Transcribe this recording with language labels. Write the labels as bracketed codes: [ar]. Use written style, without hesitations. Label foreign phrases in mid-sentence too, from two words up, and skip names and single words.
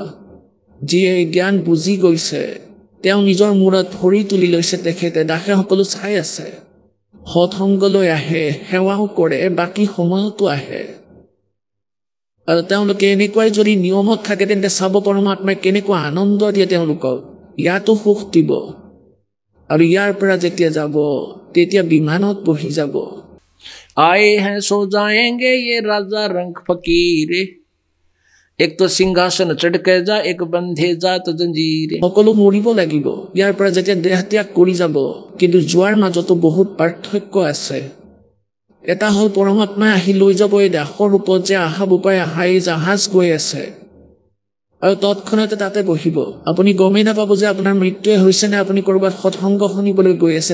[as] যিয়ে এই জ্ঞান বুজি গৈছে, তেওঁ নিজৰ মূৰত ভৰি তুলি লৈছে, তেখেতে দাসে সকলো চাই আছে, সৎসংগলৈ আহে, সেৱাও কৰে, বাকী সময়তো আহে। আৰু তেওঁলোকে এনেকুৱাই যদি নিয়মত থাকে তেন্তে চাব পৰমাত্মাই কেনেকুৱা আনন্দ দিয়ে তেওঁলোকক, ইয়াতো সুখ দিব। আৰু ইয়াৰ পৰা যেতিয়া যাব তেতিয়া বিমানত বহি যাব। [hi] आए हैं सो जाएंगे ये राजा रंग फकीर, एक तो सिंहासन चढ़ के जा एक बंधे जा तो जंजीर [as] সকলো মৰিব লাগিব ইয়াৰ পৰা যেতিয়া দেহ ত্যাগ কৰি যাব কিন্তু যোৱাৰ মাজতো বহুত পাৰ্থক্য আছে এটা হল পৰমাত্মাই আহি লৈ যাব এই দেহৰ ওপৰত যে আহা বুপাই আহাই জাহাজ গৈ আছে আৰু তৎক্ষণাতে তাতে বহিব আপুনি গমেই নাপাব যে আপোনাৰ মৃত্যুৱে হৈছে নে আপুনি কৰবাত সৎসংগ শুনিবলৈ গৈ আছে